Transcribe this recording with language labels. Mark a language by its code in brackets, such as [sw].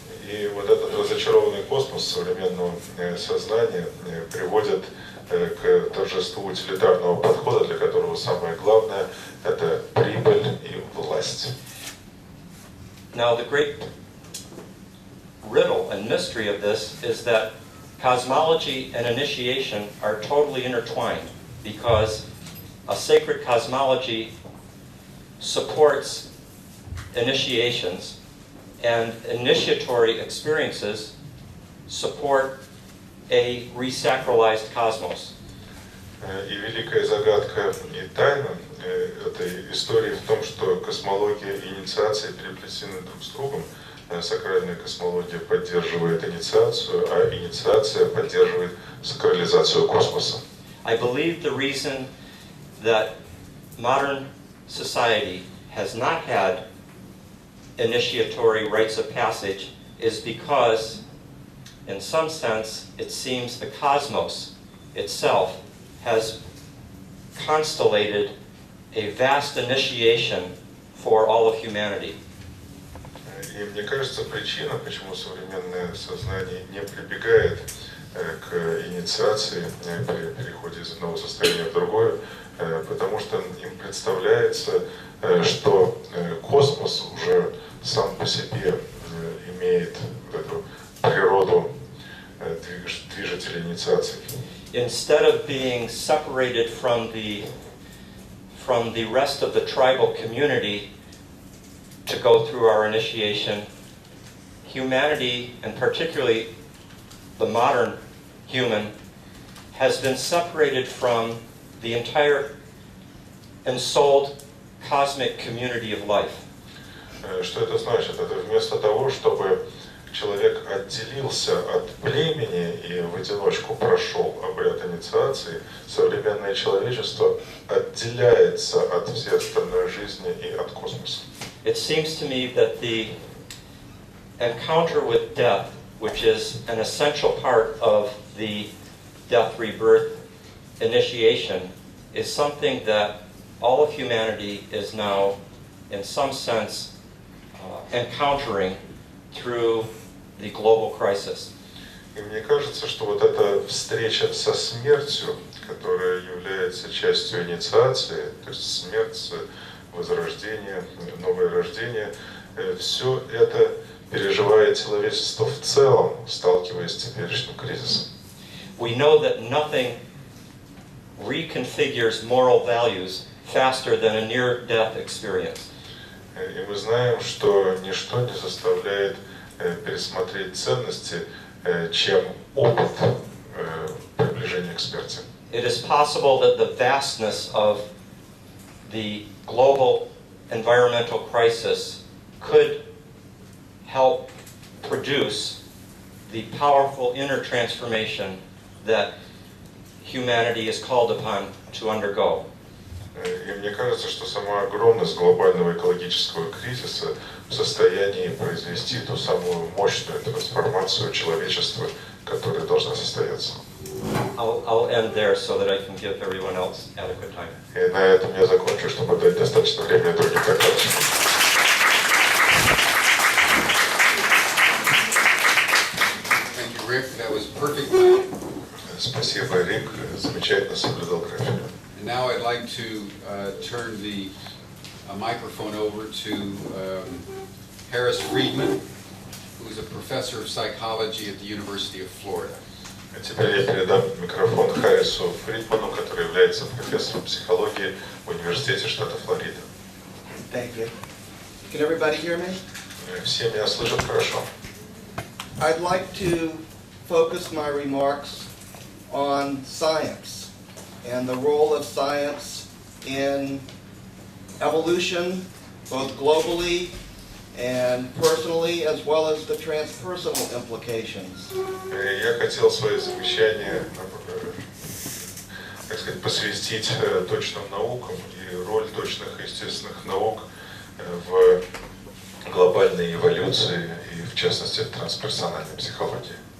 [ru] И вот этот разочарованный космос современного сознания приводит к торжеству утилитарного подхода, для которого самое главное – это прибыль и власть. [en] Now, the great riddle and mystery of this is that cosmology and initiation are totally intertwined, because a sacred cosmology supports initiations, and initiatory experiences support a resacralized cosmos. [ru] И великая загадка и тайна этой истории в том, что космология и инициация переплетены друг с другом. Сакральная космология поддерживает инициацию, а инициация поддерживает сакрализацию космоса. [en] I believe the reason that modern society has not had initiatory rites of passage is because, in some sense, it seems the cosmos itself has constellated a vast initiation for all of humanity. [ru] И мне кажется, причина, почему современное сознание не прибегает к инициации при переходе из одного состояния в другое, потому что им представляется, что космос уже сам по себе имеет эту природу движителя инициации. [en] Instead of being separated from the rest of the tribal community to go through our initiation, humanity, and particularly the modern human, has been separated from the entire ensouled cosmic community of life. [ru] Что это значит? Это вместо того, чтобы человек отделился от племени и в одиночку прошел обряд инициации, современное человечество отделяется от всей остальной жизни и от космоса. [en] It seems to me that the encounter with death, which is an essential part of the death rebirth initiation is something that all of humanity is now, in some sense, encountering through the global crisis. [ru] И мне кажется, что вот эта встреча со смертью, которая является частью инициации, то есть смерть, возрождение, новое рождение, все это переживает человечество в целом, сталкиваясь с теперешним кризисом. [en] We know that nothing reconfigures moral values faster than a near-death experience. [ru] И мы знаем, что ничто не заставляет пересмотреть ценности, чем опыт приближения к смерти. [en] It is possible that the vastness of the global environmental crisis could help produce the powerful inner transformation that humanity is called upon to undergo. [ru] И мне кажется, что сама огромность глобального экологического кризиса в состоянии произвести ту самую мощную трансформацию человечества, которая должна состояться. [en] I'll end there so that I can give everyone else adequate time. [ru] И на этом я закончу, чтобы дать достаточно времени другим докладчикам. [en] Thank you, Rick. That was perfect. [ru] Спасибо, Рик. Замечательно соблюдал график. [en] And now I'd like to turn the microphone over to Harris Friedman, who is a professor of psychology at the University of Florida. [ru] А теперь я передам микрофон Харрису Фридману, который является профессором психологии в Университете штата Флорида. [en] Thank you. Can everybody hear me? [ru] Все меня слышат хорошо. [en] I'd like to focus my remarks on science and the role of science in evolution, both globally and personally, as well as the transpersonal implications. [ru] Я хотел свое замечание, так сказать, посвятить точным наукам и роль точных естественных наук в глобальной эволюции и, в частности, в трансперсональной психологии.